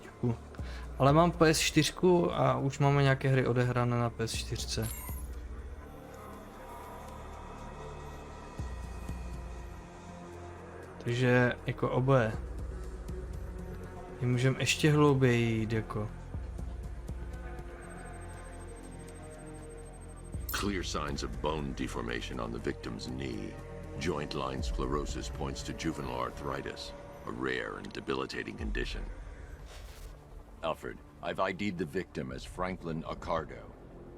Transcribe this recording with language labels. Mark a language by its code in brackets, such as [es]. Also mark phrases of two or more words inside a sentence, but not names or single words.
[cs] Ale mám PS4 a už máme nějaké hry odehrané na PS4. Takže jako oboje. My můžeme ještě hlouběji jít jako. [en] Clear signs of bone deformation on the victim's knee. Joint line sclerosis points to juvenile arthritis, a rare and debilitating condition. Alfred, I've ID'd the victim as Franklin Accardo.